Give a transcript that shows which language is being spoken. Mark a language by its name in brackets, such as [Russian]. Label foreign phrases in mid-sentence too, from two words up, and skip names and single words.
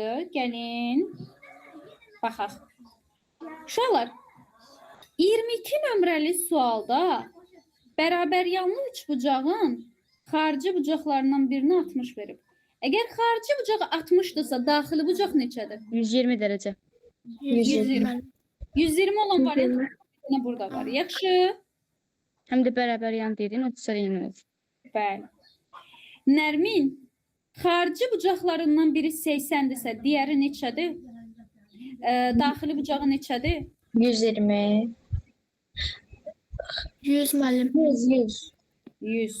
[Azerbaijani] Gəlin. Baxaq. Uşaqlar, 22 nömrəli sualda bərabər yanlı üç bucağın xarici bucaqlarından birini 60 verib. Əgər xarici bucağı 60'dırsa, daxili bucaq neçədir? [Turkish] 120 derece. [Azerbaijani] 120. [Turkish] 120 olan variant yine burada var. [Azerbaijani] Yaxşı. [Turkish] Hem de beraber yan dediğin 30 yeni. [Azerbaijani] Bəli. Nərmin, xarici bucaqlarından biri 80'dirsə, diğeri neçədir? Daxili bucağı neçədir? 120. 100 müəllim. 100. 100.